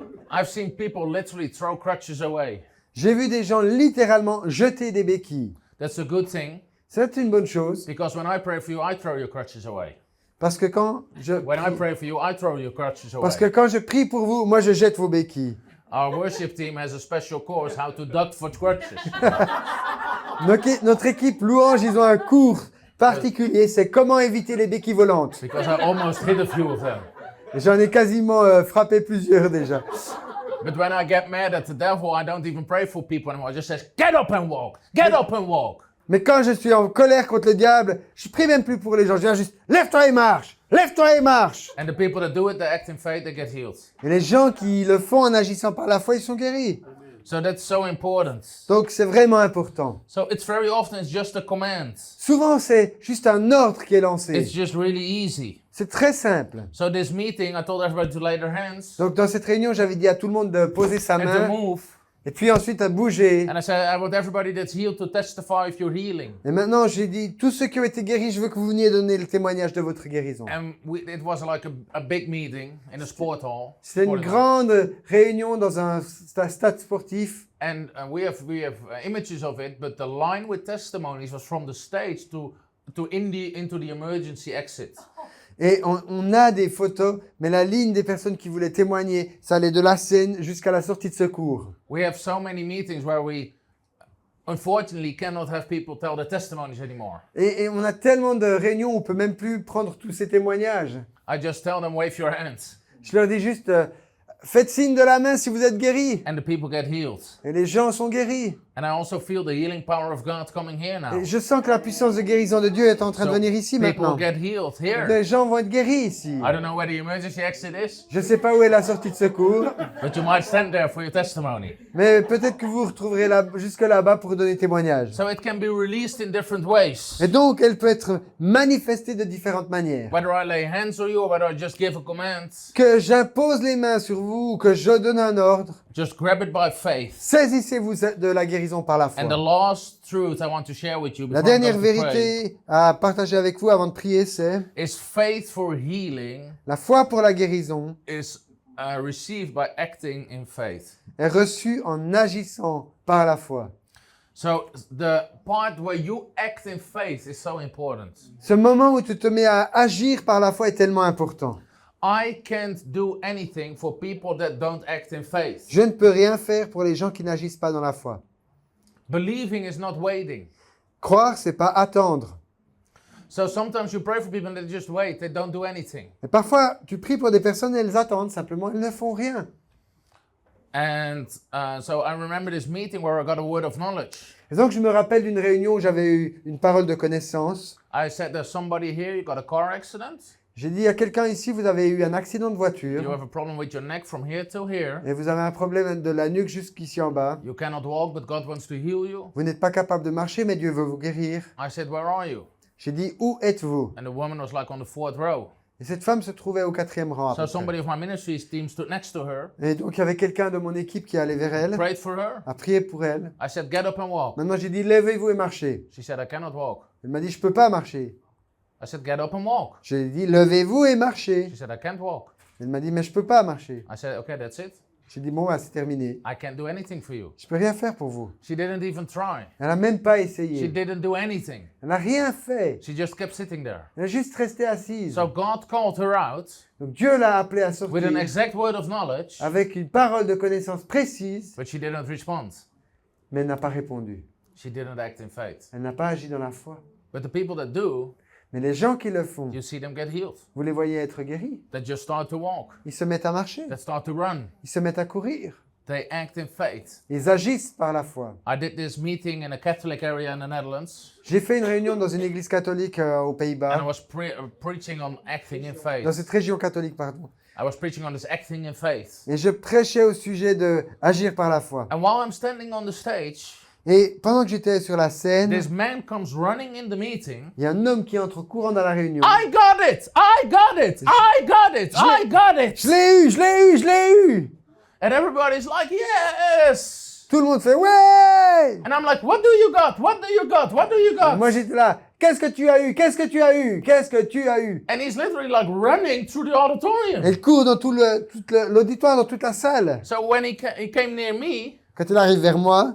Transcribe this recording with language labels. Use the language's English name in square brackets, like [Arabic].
[English] I've seen people literally throw crutches away. [French] J'ai vu des gens littéralement jeter des béquilles. [English] That's a good thing [French] C'est une bonne chose, [English] because when I pray for you, I throw your crutches away. [French] parce que quand je... [English] When I pray for you, I throw your crutches away. [French] Parce que quand je prie pour vous, moi je jette vos béquilles. [English] Our worship team has a special course how to duck for crutches. [French] Notre équipe louange, ils ont un cours particulier, c'est comment éviter les béquilles volantes. [English] Because I almost hit a few of them. [French] J'en ai quasiment frappé plusieurs déjà. [English] But when I get mad at the devil, I don't even pray for people anymore. I just say, get up and walk. Get up and walk. [French] Mais quand je suis en colère contre le diable, je prie même plus pour les gens. Je viens juste, lève-toi et marche. Lève-toi et marche. [English] And the people that do it, they act in faith, they get healed. [French] Et les gens qui le font en agissant par la foi, ils sont guéris. [English] So that's so important. [French] Donc c'est vraiment important. [English] So it's very often it's just a command. [French] Souvent, c'est juste un ordre qui est [English] It's [French] lancé. [English] just really easy. [French] C'est très simple. [English] So this meeting, I told everybody to lay their hands [French] Donc dans cette réunion, j'avais dit à tout le monde de poser sa [English] and to [French] main [English] move. [French] et puis ensuite à bouger. [English] And I said, I want everybody that's healed to testify if you're healing. [French] Et maintenant, j'ai dit, tous ceux qui ont été guéris, je veux que vous veniez donner le témoignage de votre guérison. [English] And it was like a big meeting in a sport hall. [French] C'était une grande réunion dans un stade sportif. [English] And we have images of it, but the line with testimonies was from the stage into the emergency exit. [French] Et on a des photos, mais la ligne des personnes qui voulaient témoigner, ça allait de la scène jusqu'à la sortie de secours. [English] We have so many meetings where we, unfortunately, cannot have people tell their testimonies anymore. [French] Et on a tellement de réunions où on peut même plus prendre tous ces témoignages. [English] I just tell them, wave your hands, [French] Je leur dis juste, faites signe de la main si vous êtes guéris. [English] and the people get healed. [French] Et les gens sont guéris. [English] And I also feel the healing power of God coming here now. [French] Et je sens que la puissance de guérison de Dieu est en train de venir ici [English] people [French] maintenant. [English] get healed here. [French] Les gens vont être guéris ici. [English] I don't know where the emergency exit is, [French] Je ne sais pas où est la sortie de secours, [English] but you might stand there for your testimony. [French] mais peut-être que vous vous retrouverez là, jusque là-bas pour donner témoignage. [English] So it can be released in different ways. [French] Et donc, elle peut être manifestée de différentes manières. [English] Whether I lay hands on you or whether I just give a command, [French] Que j'impose les mains sur vous ou que je donne un ordre, [English] Just grab it by faith. [French] Saisissez-vous de la guérison par la [English] And the [French] foi. [English] last truth I want to share with you [French] La [English] before I'm [French] dernière [English] going to pray [French] vérité à partager avec vous avant de prier, c'est [English] is faith for healing [French] la foi pour la guérison [English] is received by acting in faith. [French] est reçue en agissant par la foi. [English] So the part where you act in faith is so important. [French] Ce moment où tu te mets à agir par la foi est tellement important. [English] I can't do anything for people that don't act in faith. [French] Je ne peux rien faire pour les gens qui n'agissent pas dans la foi. [English] Believing is not waiting. [French] Croire, c'est pas attendre. [English] So sometimes you pray for people and they just wait, they don't do anything. [French] Et parfois, tu pries pour des personnes et elles attendent simplement, elles ne font rien. [English] And so I remember this meeting where I got a word of knowledge. [French] Et donc, je me rappelle d'une réunion où j'avais eu une parole de connaissance. [English] I said, there's somebody here, you got a car accident. [French] J'ai dit à quelqu'un ici, vous avez eu un accident de [English] You [French] voiture [English] have a problem with your neck from here to here. [French] et vous avez un problème de la nuque jusqu'ici en bas. [English] You cannot walk, but God wants to heal you. [French] Vous n'êtes pas capable de marcher, mais Dieu veut vous guérir. [English] I said, where are you? [French] J'ai dit, où êtes-vous? [English] And the woman was like on the 4th row. [French] Et cette femme se trouvait au 4e rang. à [English] So [French] peu près. [English] somebody of my ministry's team stood next to her, [French] Et donc, il y avait quelqu'un de mon équipe qui allait vers elle, [English] prayed for her. [French] a prié pour elle. [English] I said, get up and walk. [French] Maintenant, j'ai dit, levez-vous et marchez. [English] She said, I cannot walk. [French] Elle m'a dit, je peux pas marcher. [English] I said, get up and walk. [French] J'ai dit, levez-vous et marchez. [English] She said, I can't walk. [French] Elle m'a dit, mais je peux pas marcher. [English] I said, okay, that's it. [French] J'ai dit, bon, bah, c'est terminé. [English] I can't do anything for you. [French] Je peux rien faire pour vous. [English] She didn't even try. [French] Elle n'a même pas [English] She [French] essayé. [English] didn't do anything. [French] Elle n'a rien fait. [English] She just kept sitting there. [French] Elle est juste restée assise. [English] So God called her out [French] Donc Dieu l'a appelée à [English] with [French] sortir [English] an exact word of knowledge, [French] avec une parole de connaissance précise, [English] but she didn't respond. [French] mais elle n'a pas répondu. [English] She didn't act in faith. [French] Elle n'a pas agi dans la foi. [English] But the people that do, [French] Mais les gens qui le font, [English] you see them get healed. [French] vous les voyez être guéris. [English] They just start to walk. [French] Ils se mettent à marcher. [English] They start to run. [French] Ils se mettent à courir. [English] They act in faith. [French] Ils agissent par la foi. [English] I did this meeting in a Catholic area in the Netherlands, [French] J'ai fait une réunion dans une église catholique aux [English] and I [French] Pays-Bas, [English] was preaching on acting in [French] dans [English] faith. [French] cette région catholique, pardon. [English] I was preaching on this acting in faith. [French] Et je prêchais au sujet de agir par la foi. [English] And while I'm standing on the stage, [French] Et pendant que j'étais sur la scène, [English] this man comes running in the meeting. [French] il y a un homme qui entre courant dans la réunion. [English] I got it! I got it! I got it! I got it! [French] Je l'ai eu, je l'ai eu, je l'ai eu! [English] And everybody's like, yes! [French] Tout le monde fait ouais! [English] And I'm like, what do you got? What do you got? What do you got? [French] Moi j'étais là, qu'est-ce que tu as eu? Qu'est-ce que tu as eu? Qu'est-ce que tu as eu? [English] And he's literally like running through the auditorium. [French] Elle court dans tout l'auditoire, dans toute la salle. [English] So when he came near me, [French] Quand il arrive vers moi,